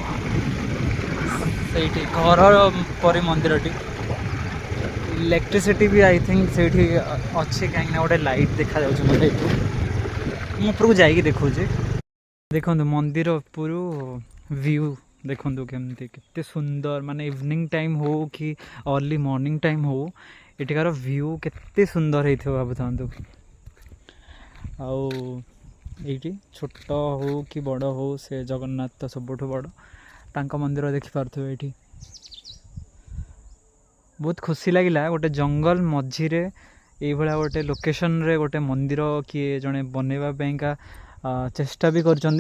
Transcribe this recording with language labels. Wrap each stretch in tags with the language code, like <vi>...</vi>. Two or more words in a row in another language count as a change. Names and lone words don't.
<or>ସେଇଠି ଘର ପରି ମନ୍ଦିରଟି। ଇଲେକ୍ଟ୍ରିସିଟି ବି</or> <en>I think</en> <or>ସେଇଠି ଅଛି, କାହିଁକିନା ଗୋଟେ ଲାଇଟ୍ ଦେଖାଯାଉଛି ମୋତେ ଏଇଠୁ। ମୁଁ ଉପରକୁ ଯାଇକି ଦେଖାଉଛି। ଦେଖନ୍ତୁ ମନ୍ଦିର ଉପରୁ ଭ୍ୟୁ ଦେଖନ୍ତୁ କେତେ ସୁନ୍ଦର। ମାନେ</or> <en>evening time</en> <or>ହଉ କି</or> <en>early morning time</en> <or>ହୋ, ଏଠିକାର ଭ୍ୟୁ କେତେ ସୁନ୍ଦର ହେଇଥିବ ଭାବୁଥାନ୍ତୁ। ଆଉ ଏଇଠି ଛୋଟ ହଉ କି ବଡ଼ ହଉ, ସେ ଜଗନ୍ନାଥ ତ ସବୁଠୁ ବଡ଼। ତାଙ୍କ ମନ୍ଦିର ଦେଖିପାରୁଥିବେ ଏଇଠି। ବହୁତ ଖୁସି ଲାଗିଲା ଗୋଟେ ଜଙ୍ଗଲ ମଝିରେ ଏଇଭଳିଆ ଗୋଟେ ଲୋକେସନରେ ଗୋଟେ ମନ୍ଦିର କିଏ ଜଣେ ବନେଇବା ପାଇଁକା ଚେଷ୍ଟା ବି କରିଛନ୍ତି।</or>